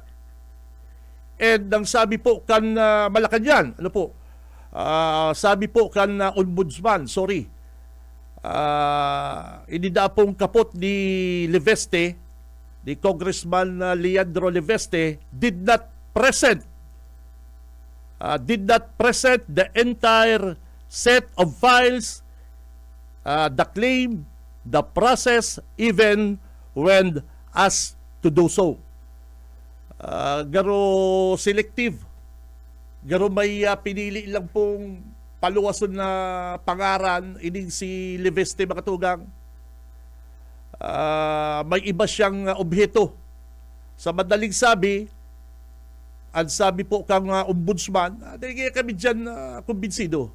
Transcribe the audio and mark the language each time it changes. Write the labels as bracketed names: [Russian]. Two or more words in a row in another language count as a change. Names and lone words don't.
[Bikol] And ang sabi po kan Malacanang, ano po, sabi po kan ombudsman, inida pong kapot ni Leveste, ni Congressman Leandro Leveste, [English] did not present the entire set of files, the claim, the process, even when asked to do so. [Bikol] Garo selective, garo may pinili lang pong paluwason na pangaran ining si Leveste, mga tugang. May iba siyang objeto. Sa madaling sabi, ang sabi po kang ombudsman, dahil kami dyan kumbinsido.